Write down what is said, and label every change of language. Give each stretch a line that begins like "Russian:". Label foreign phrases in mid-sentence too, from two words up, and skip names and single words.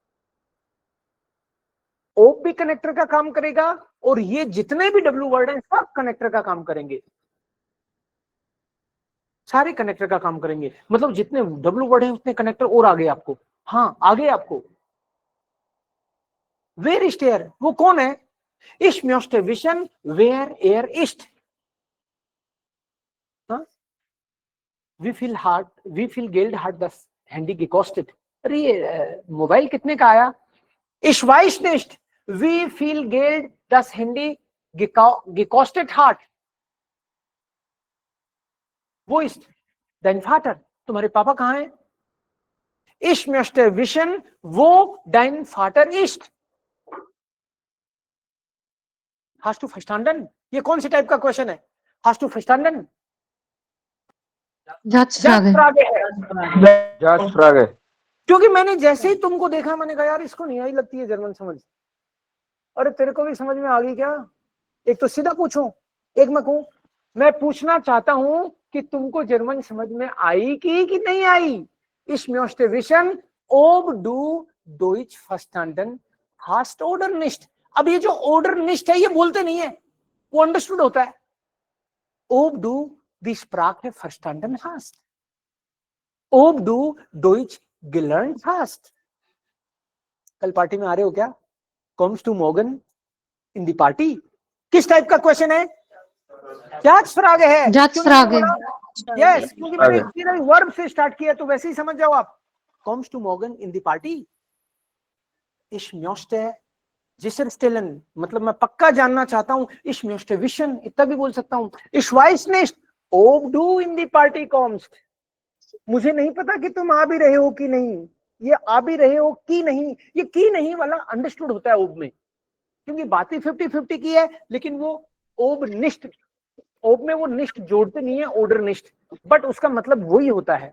Hindi: ओब भी कनेक्टर का काम करेगा और ये जितने भी
English: W word
Hindi: हैं सब कनेक्टर का काम करेंगे, सारे कनेक्टर का काम करेंगे। मतलब जितने
English: W word
Hindi: हैं उतने कनेक्टर और आगे आपको, हाँ आगे आपको।
German: Wer ist er,
Hindi: वो कौन है?
German: Ich möchte wissen, wer ist. Wie viel Geld hat das Handy gekostet?
Hindi: अरे ये मोबाइल कितने का आया?
German: Ich weiß nicht, wie viel Geld das Handy gekostet hat. Wo ist dein Vater?
Hindi: तुम्हारे पापा कहाँ हैं?
German: Ich möchte wissen, wo dein Vater ist. Hast du verstanden?
Hindi: ये कौन सी टाइप का क्वेश्चन है?
German: Hast du verstanden? Jatzfrage.
Hindi: Jatzfrage है।
German: जस्ट फ्रागे।
Hindi: क्योंकि मैंने जैसे ही तुमको देखा मैंने कहा यार इसको नहीं आई लगती है जर्मन समझ। अरे तेरे को भी समझ में आ गई क्या? एक तो सीधा पूछूं, एक मैं कहूं, मैं पूछना चाहता हूं कि तुमको जर्मन समझ में आई कि नहीं आई?
German: Ich möchte wissen, ob du Deutsch verstanden hast oder nicht.
Hindi: अब ये जो
German: order nicht
Hindi: है ये बोलते नहीं है, वो अंडरस्टूड होता है।
German: Ob du die Sprache verstanden hast. Ob du Deutsch gelernt hast.
Hindi: कल पार्टी में आ रहे हो क्या?
German: Kommst du morgen in die Party?
Hindi: किस टाइप का क्वेश्चन है? Jatzfrage है।
German: Jatzfrage.
Hindi: यस, क्योंकि मैंने सीधा वर्ब से स्टार्ट किया तो वैसे ही समझ जाओ आप।
German: Kommst du morgen in die Party? Ich möchte sicherstellen,
Hindi: मतलब मैं पक्का जानना चाहता हूँ।
German: Ich möchte wissen,
Hindi: इतना भी बोल सकता हूँ।
German: Ich weiß nicht, ob du in die Party kommst.
Hindi: मुझे नहीं पता कि तुम आ भी रहे हो कि नहीं। ये आ भी रहे हो कि नहीं, ये की नहीं वाला अंडरस्टूड होता है ओब में, क्योंकि बातें 50-50 की है, लेकिन वो
German: ob nicht,
Hindi: ओब में वो निष्ठ जोड़ते नहीं है,
German: oder nicht,
Hindi: बट उसका मतलब वही होता है।